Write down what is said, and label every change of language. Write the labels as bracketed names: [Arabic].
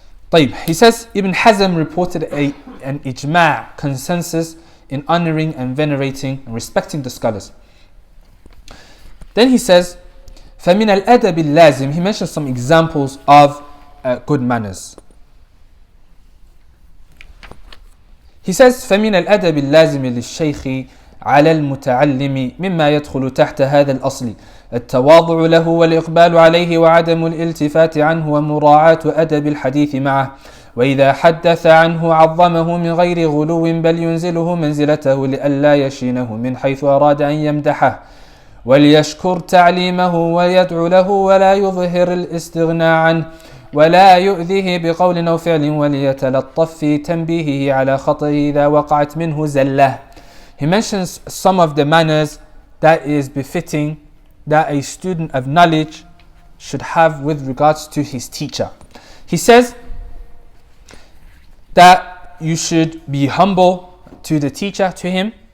[English] طيب, he says Ibn Hazm reported an ijma' consensus in honoring and venerating and respecting the scholars. Then he says [Arabic] فَمِنَ الْأَدَبِ اللَّازِمِ, [English] he mentions some examples of good manners. He says [Arabic] فَمِنَ الْأَدَبِ اللَّازِمِ لِلشَّيْخِ على المتعلم مما يدخل تحت هذا الأصل التواضع له والإقبال عليه وعدم الالتفات عنه ومراعاة أدب الحديث معه وإذا حدث عنه عظمه من غير غلو بل ينزله منزلته لئلا يشينه من حيث أراد أن يمدحه وليشكر تعليمه ويدعو له ولا يظهر الاستغناء عنه ولا يؤذيه بقول أو فعل وليتلطف في تنبيهه على خطئه إذا وقعت منه زلة. [English] He mentions some of the manners that is befitting that a student of knowledge should have with regards to his teacher. He says that you should be humble to the teacher, to him.